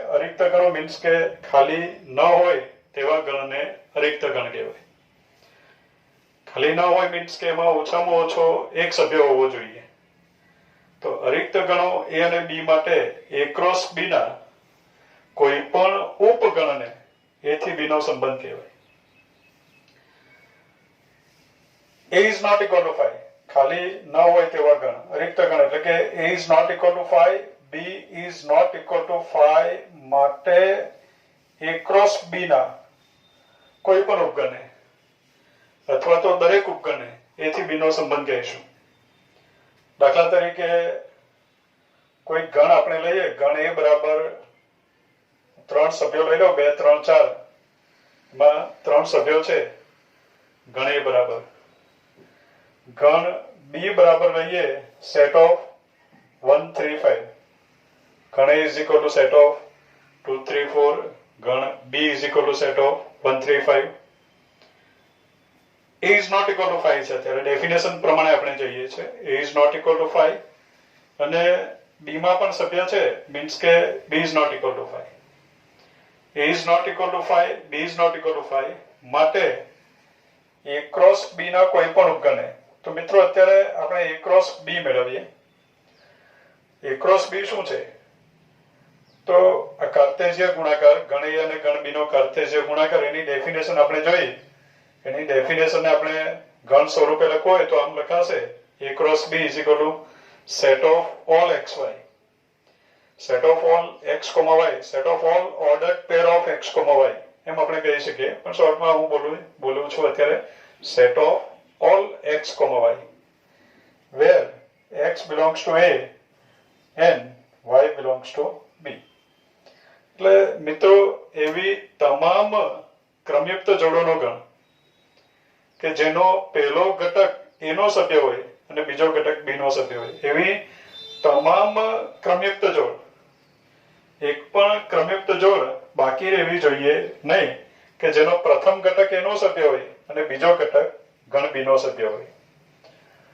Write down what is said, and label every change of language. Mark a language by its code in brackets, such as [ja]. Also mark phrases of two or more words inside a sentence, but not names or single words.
[gu] અરિક્ત ગણો મીન્સ કે ખાલી ન હોય તેવા ગણને અરિક્ત ગણ કહેવાય. ખાલી ન હોય મીન્સ કે એમાં ઓછામાં ઓછો એક સભ્ય હોવો જોઈએ. તો અરિક્ત ગણો એ અને બી માટે એ ક્રોસ બી ના કોઈ પણ ઉપગણને એ થી બી નો સંબંધ કહેવાય. [en] a is not equal to 5, [gu] ખાલી ન હોય તેવા ગણ અરિક્ત ગણ. એટલે કે [en] a is not equal to 5, b is not equal to 5 [gu] માટે a ક્રોસ બી ના કોઈ પણ ઉપગણને અથવા તો દરેક ઉપગણને એ થી બી નો સંબંધ કહીશું. દાખલા તરીકે કોઈ ગણ આપણે લઈએ. ગણ એ બરાબર 3 સભ્યો લઈ લો, 2, 3, 4 માં 3 સભ્યો છે. ગણ એ બરાબર ગણ બી બરાબર લઈએ [en] set of [gu] 1, 3, 5. ગણ એ [en] is equal to set of 2, 3, 4. [gu] ગણ બી [en] is equal to set of 1, 3, 5. a is not equal to 5 છે. [gu] ત્યારે ડેફિનેશન પ્રમાણે આપણે જોઈએ છે [en] a is not equal to 5 [gu] અને b માં પણ સભ્ય છે. [en] મીન્સ કે b is not equal to 5. a is not equal to 5, b is not equal to 5 [gu] માટે a ક્રોસ b ના કોઈ પણ ઉપગણને. તો મિત્રો, અત્યારે આપણે a ક્રોસ b મેળવીએ. a ક્રોસ b શું છે? તો આ કાર્ટેશિયન ગુણાકાર, ગણ a અને ગણ b નો કાર્ટેશિયન ગુણાકાર, એની ડેફિનેશન આપણે જોઈ. એની ડેફિનેશન આપણે ગણ સ્વરૂપે લખવું હોય તો આમ લખાશે [en] a ક્રોસ b is equal to set of all xy, set of all x, y, set of all ordered pair of x, y [gu] એમ આપણે કહી શકીએ. પણ શોર્ટમાં હું બોલું છું અત્યારે [en] set of all x, y where x belongs to a and y belongs to b. [gu] એટલે મિત્રો, એવી તમામ ક્રમયુક્ત જોડોનો ગણ કે જેનો પહેલો ઘટક a નો સભ્ય હોય અને બીજો ઘટક b નો સભ્ય હોય, એવી તમામ ક્રમયુક્ત જોડ, એક પણ ક્રમયુક્ત જોડ બાકી રહેવી જોઈએ નહીં કે જેનો પ્રથમ ઘટક a નો સભ્ય હોય અને બીજો ઘટક ગણ b નો સભ્ય હોય.